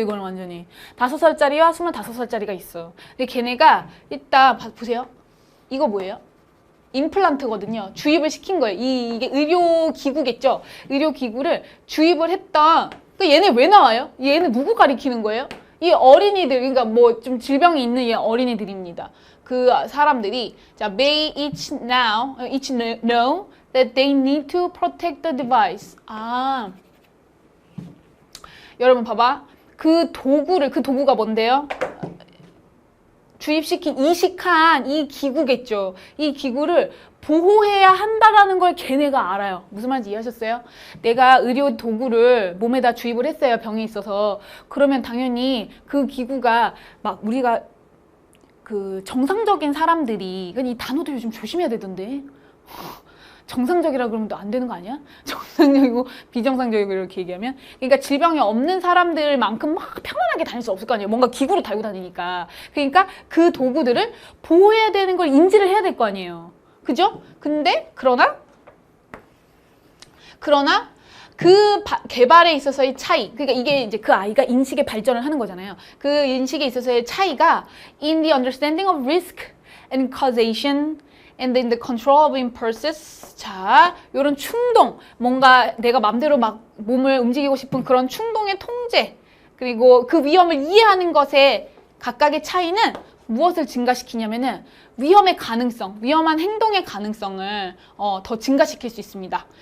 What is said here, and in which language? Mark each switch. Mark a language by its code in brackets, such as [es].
[ko] 이거는 완전히 5살짜리와 25살짜리가 있어요. 근데 걔네가 일단 보세요. 이거 뭐예요? 임플란트거든요. 주입을 시킨 거예요. 이게 의료기구겠죠. 의료기구를 주입을 했다. 그러니까 얘네 왜 나와요? 얘네 누구 가리키는 거예요? 이 어린이들, 그러니까 뭐 좀 질병이 있는 이 어린이들입니다. 그 사람들이, 자, [en] they each know that they need to protect the device. [ko] 여러분 봐봐. 그 도구가 뭔데요? 주입시킨, 이식한 이 기구겠죠. 이 기구를 보호해야 한다라는 걸 걔네가 알아요. 무슨 말인지 이해하셨어요? 내가 의료 도구를 몸에다 주입을 했어요. 병이 있어서. 그러면 당연히 그 기구가 막 우리가 그 정상적인 사람들이, 이 단어도 요즘 조심해야 되던데. 정상적이라 그러면 또 안 되는 거 아니야? 정상적이고 비정상적이고 이렇게 얘기하면, 그러니까 질병이 없는 사람들만큼 막 편안하게 다닐 수 없을 거 아니에요. 뭔가 기구를 달고 다니니까. 그러니까 그 도구들을 보호해야 되는 걸 인지를 해야 될 거 아니에요. 그죠? 근데 그러나 그 개발에 있어서의 차이, 그러니까 이게 이제 그 아이가 인식의 발전을 하는 거잖아요. 그 인식에 있어서의 차이가 [en] in the understanding of risk and causation and in the control of impulses. [ko] 자, 요런 충동, 뭔가 내가 맘대로 막 몸을 움직이고 싶은 그런 충동의 통제, 그리고 그 위험을 이해하는 것의 각각의 차이는 무엇을 증가시키냐면은 위험의 가능성, 위험한 행동의 가능성을 더 증가시킬 수 있습니다.